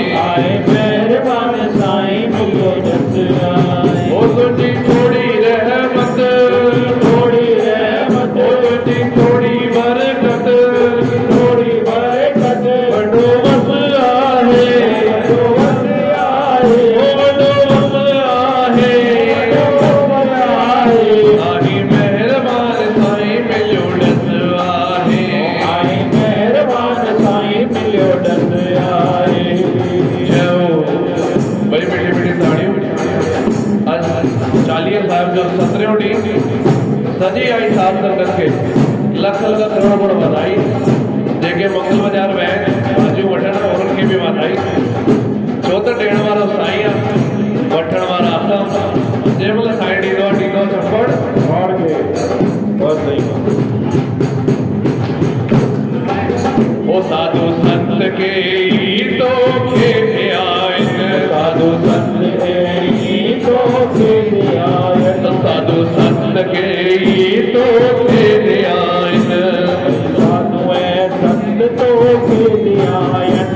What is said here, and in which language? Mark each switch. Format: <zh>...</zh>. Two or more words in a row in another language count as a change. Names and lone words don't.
<sd>ओ तुझी थोड़ी रहमत, थोड़ी रहमत, ओ तुझी थोड़ी बरकत, थोड़ी बरकत, वॾो वस आहे, वॾो वस आहे, ओ वॾो वस आहे, वॾो वस आहे। आही मेहरबान साईं मिलियो डस आहे, आही मेहरबान साईं मिलियो डस आहे।</sd> <hi>बड़ी मीठी मीठी ताड़ियों।</hi> <sd>आज 40 साहब जो 17 ॾींहुं सॼी आई साहब संगत खे लख लख करोड़ करोड़ वाधाई। जेके मंगल बाज़ार विया आहिनि भाॼियूं वठण उन्हनि खे बि वाधाई। छो त ॾियण वारो साईं आहे, वठण वारा असां। जंहिं महिल साईं ॾींदो आहे थप्पड़ और खे बस सही। ओ साधु संत के तो खे आइन, साधु संत के तो खे आइन, साधु संत के तो खे आइन, साधु संत तो खे आइन।</sd>